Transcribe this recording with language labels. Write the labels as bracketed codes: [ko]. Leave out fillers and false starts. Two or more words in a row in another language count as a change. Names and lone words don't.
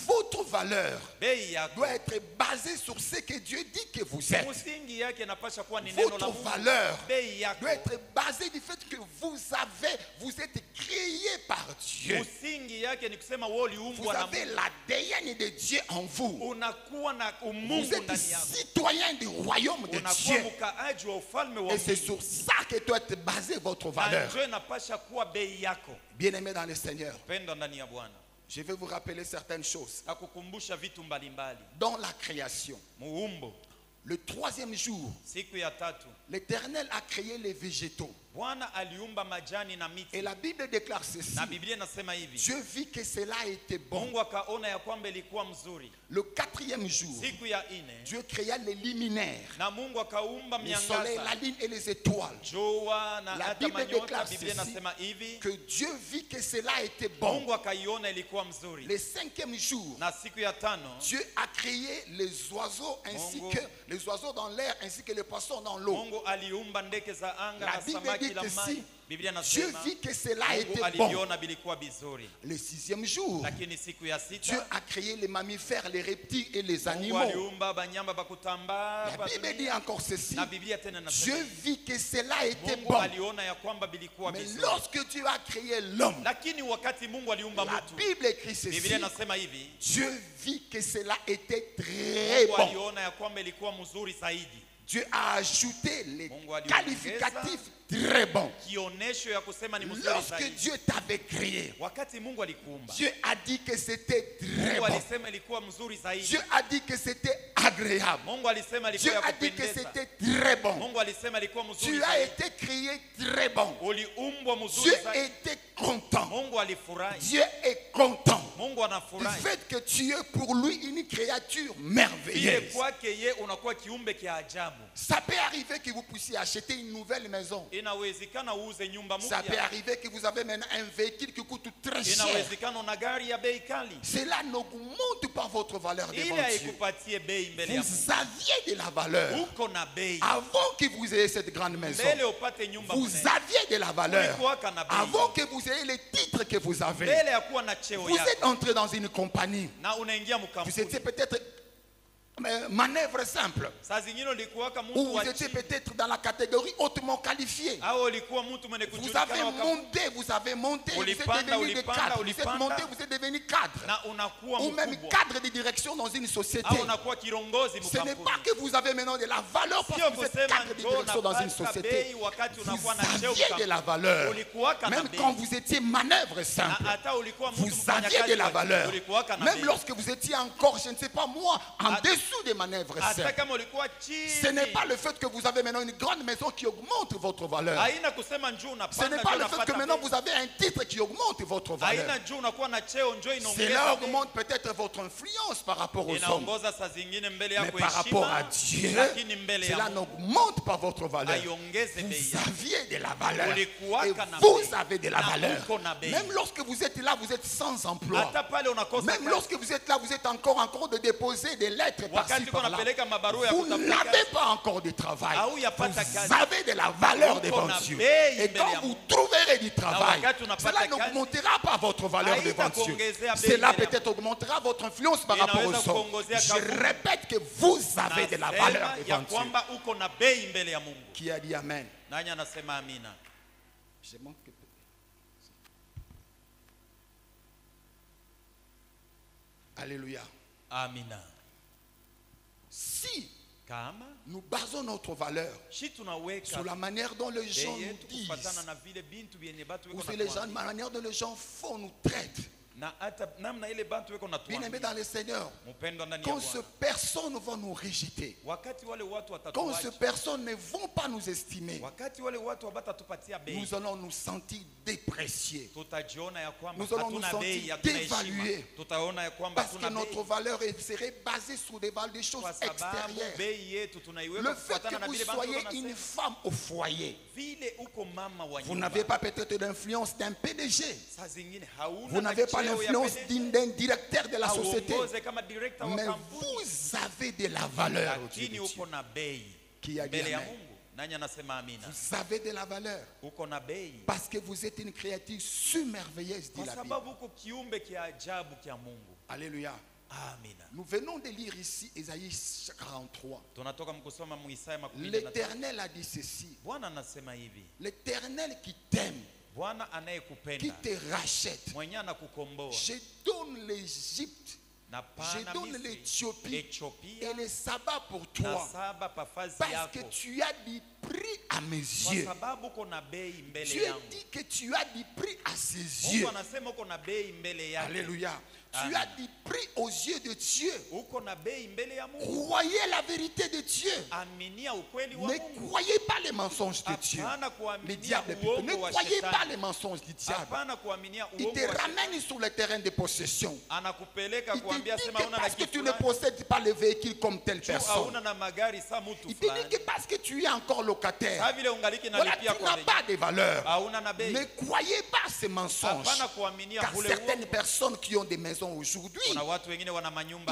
[fr] Votre valeur [sw] Bei yako [fr] doit être basée sur ce que Dieu dit que vous êtes. [sw] msingi yake inapasha kuwa ni neno la [fr] Votre [sw] Mungu. [fr] valeur [sw] Bei yako [fr] doit être basée du fait que vous êtes créé par Dieu. [sw] msingi yake ni kusema wewe [fr] Vous [sw] uliumbwa na [fr] avez [sw] Mungu. [fr] l'ADN de Dieu en vous. [sw] Unakuwa na [fr] Vous [sw] umungu [fr] êtes [sw] ndani yako. [fr] citoyen du royaume de [sw] Unakuwa [fr] Dieu. [sw] mkaaji wa ufalme wa [fr] Et c'est [sw] Mungu. [fr] sur ça que doit être basée votre [sw] Na [fr] valeur. [sw] ndio inapasha kuwa bei yako. [fr] Bien-aimé dans le Seigneur, [sw] Pendo ndani ya Bwana. [fr] je vais vous rappeler certaines choses. [sw] Akukumbusha vitu mbalimbali. [fr] Dans la création, [sw] Muumbo, [fr] le troisième jour, [sw] siku ya tatu, [fr] l'Éternel a créé les végétaux. [sw] Bwana aliumba majani na miti. [fr] Et la Bible déclare ceci. [sw] Na Biblia inasema hivi. [fr] Dieu vit que cela était bon. [sw] Mungu akaona ya kwamba ilikuwa mzuri. [fr] Le quatrième jour, [sw] Siku ya ine, [fr] Dieu créa les liminaires, [sw] na Mungu akaumba [fr] le soleil, la [sw] miangaza, [fr] lune et les étoiles. [sw] jua na [fr] La [sw] hata [fr] Bible [sw] manyota. [fr] déclare [sw] Biblia [fr] ceci, [sw] inasema hivi. [fr] que Dieu vit que cela était bon. [sw] Mungu akaiona ilikuwa mzuri. [fr] Le cinquième jour, [sw] Na siku ya tano, [fr] Dieu a créé les oiseaux ainsi [sw] Mungu- [fr] que les oiseaux dans l'air ainsi que les poissons dans l'eau. [sw] Mungu aliumba ndege za anga [fr] La [sw] na [fr] Bible [sw] samaki [fr] dit [sw] la [fr] que [sw] maji. [fr] si [sw] Biblia [fr] Dieu [sw] inasema [fr] vit que cela [sw] Mungu [fr] était bon. [sw] aliviona bilikuwa bizuri. [fr] Le sixième jour, [sw] Lakini siku ya [fr] Dieu [sw] sita, [fr] a créé les mammifères, les reptiles et les [sw] Mungu [fr] animaux. [sw] aliumba banyama bakutambaa. [fr] La Bible dit encore ceci. [sw] Na Biblia tena [fr] Dieu [sw] inasema [fr] vit que cela était [sw] Mungu [fr] bon. [sw] aliona ya kwamba bilikuwa [fr] Mais [sw] bizuri. [fr] lorsque Dieu a créé l'homme, [sw] Lakini wakati Mungu aliumba [fr] la [sw] mtu, [fr] Bible écrit ceci. [sw] Biblia inasema hivi, [fr] Dieu vit que cela était très [sw] Mungu [fr] bon. [sw] aliona ya kwamba ilikuwa mzuri zaidi. [fr] Dieu a ajouté les [sw] Mungu aliongeza [fr] qualificatifs très bon. [sw] Kionesho ya kusema ni mzuri [fr] Lorsque [sw] zaidi. [fr] Dieu t'avait créé, [sw] Wakati Mungu alikuumba, [fr] Dieu a dit que c'était très [sw] Mungu [fr] bon. [sw] alisema ilikuwa mzuri zaidi. [fr] Dieu a dit que c'était agréable. [sw] Mungu alisema [fr] Dieu [sw] ilikuwa ya [fr] a dit que [sw] kupendeza. [fr] c'était très bon. [sw] Mungu alisema ilikuwa mzuri [fr] Tu as [sw] zaidi. [fr] été créé très bon. [sw] Uliumbwa mzuri [fr] Dieu [sw] zaidi. [fr] était content. [sw] Mungu alifurahi. [fr] Dieu est content [sw] Mungu [fr] du [sw] anafurahi. [fr] fait que tu es pour lui une créature [sw] Vile [fr] merveilleuse. [sw] kwake ye unakuwa kiumbe kia ajabu. [fr] Ça peut arriver que vous puissiez acheter une nouvelle maison. [sw] Inawezekana uuze nyumba [fr] Ça peut [sw] mpya. [fr] arriver que vous avez maintenant un véhicule qui coûte très cher. [sw] Inawezekana una gari ya bei kali. [fr] Cela n'augmente pas votre valeur devant [sw] Ile [fr] Dieu. [sw] haikupatie bei mbele ya Mungu. [fr] Vous aviez de la valeur. [sw] Uko na bei. [fr] Avant que vous ayez cette grande maison, [sw] Mbele upate nyumba [fr] vous [sw] mnene. [fr] aviez de la valeur. [sw] Ulikuwaka na bei. [fr] Avant que vous ayez les titres que vous avez, [sw] Mbele ya kuwa na cheo [fr] vous êtes [sw] yako. [fr] entré dans une compagnie. [sw] Na unaingia [fr] Vous [sw] mkampuni. [fr] étiez peut-être manœuvre simple. [sw] Saa zingine ulikuwaka mtu [fr] Ou vous [sw] wa [fr] étiez [sw] chini. [fr] peut-être dans la catégorie hautement qualifiée. [sw] Au ulikuwa mtu mwenye [fr] Vous [sw] kujulikana [fr] avez [sw] waka- [fr] monté, vous avez monté, vous êtes [sw] Ulipanda, [fr] devenu des [sw] ulipanda, [fr] cadres, vous êtes [sw] ulipanda. [fr] monté, vous êtes devenu cadre. [sw] na unakuwa [fr] Ou même [sw] mkubwa. [fr] cadre de direction dans une société. [sw] Au unakuwa kirongozi [fr] Ce n'est [sw] mkampuni. [fr] pas que vous avez maintenant de la valeur parce [sw] Sio [fr] que vous êtes [sw] kusema [fr] cadre de [sw] njoo [fr] direction dans une [sw] napata [fr] société. [sw] bei wakati [fr] Vous [sw] unakuwa na cheo [fr] aviez de la valeur. [sw] Ulikuwaka na [fr] Même [sw] bei. [fr] quand vous étiez manœuvre [sw] Na [fr] simple. [sw] hata ulikuwa mtu [fr] Vous aviez [sw] mfanyakazi [fr] de la [sw] wa chini, [fr] valeur. [sw] ulikuwaka na [fr] Même [sw] bei. [fr] lorsque vous étiez encore, je ne sais pas moi, en [sw] Hata [fr] dessous dessous des manœuvres [sw] hata [fr] saines. [sw] kama ulikuwa [fr] Ce n'est [sw] chini. [fr] pas le fait que vous avez maintenant une grande maison qui augmente votre valeur. [sw] Haina kusema njoo [fr] Ce [sw] unapanda, [fr] n'est pas [sw] njoo [fr] le fait que [sw] unapata [fr] maintenant [sw] bei. [fr] vous avez un titre qui augmente votre valeur. [sw] Haina njoo unakuwa na cheo, njoo [fr] Cela [sw] inaongeza bei. [fr] augmente peut-être votre influence par rapport aux hommes. [sw] Inaongoza saa zingine mbele [fr] Mais [sw] yako [fr] par rapport à [sw] heshima, [fr] Dieu, [sw] lakini mbele ya [fr] cela [sw] Mungu [fr] n'augmente pas votre valeur. [sw] haiongeze bei [fr] Vous [sw] yako. [fr] aviez de la valeur. Et [sw] Ulikuwaka na [fr] vous [sw] bei. [fr] avez de la [sw] Na [fr] valeur. [sw] uko na bei. [fr] Même lorsque vous êtes là, vous êtes sans emploi. [sw] Hata pale unakosa [fr] Même [sw] kazi. [fr] lorsque vous êtes là, vous êtes encore en train de déposer des lettres par-ci [sw] Wakati uko [fr] par-là. [sw] unapeleka mabarua ya [fr] Vous [sw] kutafuta [fr] n'avez [sw] kazi. [fr] pas encore de travail. [sw] Hauyapata [fr] Vous [sw] kazi. [fr] avez de la valeur [sw] Uko [fr] devant [sw] na [fr] Dieu. [sw] bei [fr] Et [sw] mbele [fr] quand [sw] ya [fr] vous [sw] Mungu. [fr] trouverez du travail, [sw] wakati unapata [fr] cela [sw] kazi, [fr] n'augmentera pas votre valeur devant Dieu. [sw] haitakuongezea bei [fr] Cela [sw] mbele ya [fr] peut-être augmentera votre influence par rapport [sw] Inaweza [fr] aux hommes. [sw] kuongezea [fr] Je [sw] kavu. [fr] répète que vous avez de la valeur [sw] Nasema ya [fr] devant Dieu. [sw] kwamba uko na bei mbele ya Mungu. [fr] Qui a dit Amen? [sw] Nani anasema amina? [fr] Je manque que- Alléluia. [sw] Amina. [fr] Si [sw] Kama [fr] nous basons notre valeur [sw] shi tunaweka [fr] sur la manière dont les gens [sw] bei [fr] nous [sw] yetu [fr] disent, [sw] kufatana na vile bintu vyenye batu [fr] ou [sw] weko [fr] c'est les gens, [sw] natuambia. [fr] la manière dont les gens font, nous traitent. [sw] Na hata namna ile bantu weko [fr] Bien aimé [sw] natuambia. [fr] dans le Seigneur, [sw] Mpendwa ndani ya [fr] quand ces [sw] Bwana. [fr] personnes vont nous rejeter, [sw] Wakati wale watu [fr] quand ces [sw] watatuacha, [fr] personnes ne vont pas nous estimer, [sw] wakati wale watu wabatatupatia bei, [fr] nous allons nous sentir dépréciés. [sw] tutajiona ya kwamba [fr] Nous allons nous [sw] hatuna bei, [fr] sentir [sw] hatuna heshima. [fr] dévalués. [sw] Tutaona ya kwamba [fr] Parce que [sw] hatuna [fr] notre [sw] bei. [fr] valeur serait basée sur des choses [sw] Kwa sababu [fr] extérieures. [sw] bei yetu tunaiweka [fr] Le fait [sw] kufuatana na [fr] que vous [sw] vile bantu [fr] soyez [sw] wanasema. [fr] une femme au foyer, [sw] Vile uko mama wa [fr] vous [sw] nyumba. [fr] n'avez pas peut-être d'influence d'un PDG. [sw] Saa zingine hauna [fr] Vous n'avez [sw] na [fr] pas [sw] cheo ya [fr] l'influence [sw] PDG. [fr] d'un directeur de la société. [sw] Hauongoze kama director wa [fr] Mais [sw] kampuni. [fr] vous avez de la valeur au Dieu [sw] Lakini [fr] de [sw] uko [fr] Dieu. [sw] na bei [fr] Qui a dit [sw] mbele ya [fr] amen? [sw] Mungu. Nani anasema amina? [fr] Vous avez de la valeur. [sw] Uko na bei [fr] Parce que vous êtes une créature surmerveilleuse, dit [sw] kwa [fr] la Bible. [sw] sababu uko kiumbe kia ajabu kia Mungu. [fr] Alléluia. [sw] Amina. [fr] Nous venons de lire ici Ésaïe 43. [sw] Tunatoka mkusoma mu Isaya 43. [fr] L'Éternel a dit ceci. [sw] Bwana anasema hivi. [fr] L'Éternel qui t'aime, [sw] Bwana [fr] qui [sw] anayekupenda, [fr] te rachète. [sw] mwenye anakukomboa. [fr] Je donne l'Égypte, [sw] Na [fr] je [sw] pana [fr] donne [sw] Misri, [fr] l'Éthiopie [sw] Ethiopia [fr] et le sabbat pour [sw] na [fr] toi. [sw] saba pafazi [fr] Parce que [sw] yako. [fr] tu as du prix à mes [sw] Kwa [fr] yeux. [sw] sababu uko na bei mbele [fr] Dieu [sw] yangu. [fr] dit que tu as du prix à ses [sw] Mungu [fr] yeux. [sw] anasema uko na bei mbele yake. [fr] Alléluia. Tu [sw] Amen. [fr] as du prix aux yeux de Dieu. [sw] Uko na bei mbele ya Mungu. [fr] Croyez la vérité de Dieu. [sw] Aminia ukweli wa [fr] Ne [sw] Mungu. [fr] croyez pas les mensonges de Dieu. [sw] Hapana [fr] Le [sw] kuaminia [fr] diable plutôt. Ne [sw] uongo wa [fr] croyez pas [sw] shetani. [fr] les mensonges du diable. [sw] Hapana kuaminia [fr] Il [sw] uongo [fr] te [sw] wa shetani. [fr] ramène sur le terrain de possession. [sw] Anakupeleka [fr] Il te [sw] kuambia [fr] dit [sw] sema [fr] que [sw] una na [fr] parce que [sw] kitu [fr] tu ne [sw] fulani. [fr] possèdes pas le véhicule comme telle Tu personne. [sw] hauna na magari sa mtu [fr] Il te dit [sw] fulani. [fr] que parce que tu es encore locataire. [sw] Sa vile ungaliki [fr] Voilà, [sw] nalipia [fr] tu [sw] kwa [fr] n'as [sw] bei. [fr] pas de valeur. [sw] Hauna na bei. [fr] Ne croyez pas ces mensonges. [sw] Hapana kuaminia [fr] Car [sw] ule [fr] certaines [sw] uongo. [fr] personnes qui ont des maisons aujourd'hui, [sw] Kuna watu wengine wana manyumba